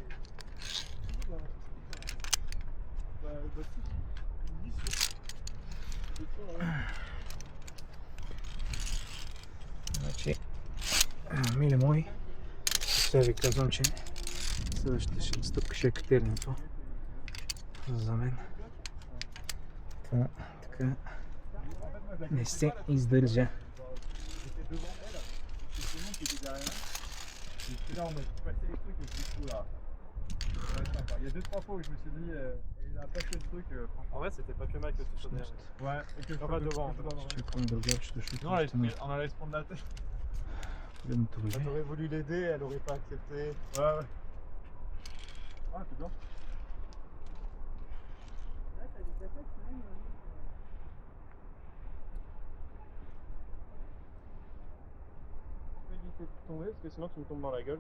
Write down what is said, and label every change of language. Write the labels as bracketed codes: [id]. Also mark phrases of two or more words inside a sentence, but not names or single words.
[bg] Значи, мили мои, сега ви казвам, че следващата стъпка ще е катеренето за мен. Така не се издържа. [fr] Et là, on a passé les trucs et je dis, oula, ça va être sympa. Il y a 2-3 fois où je me suis dit, il a passé le truc, franchement. En vrai, c'était pas plus mal que tu sois derrière. Ouais, et que je Pas sois devant. [bg] Чекам другачето, защото [fr] Non, on allait se prendre la tête. [bg] погледното [fr] Bah, [bg] въже. [fr] t'aurais voulu l'aider, elle aurait pas accepté. Ouais. Ah, c'est bien. Je vais éviter de tomber parce que sinon tu me tombes dans la gueule.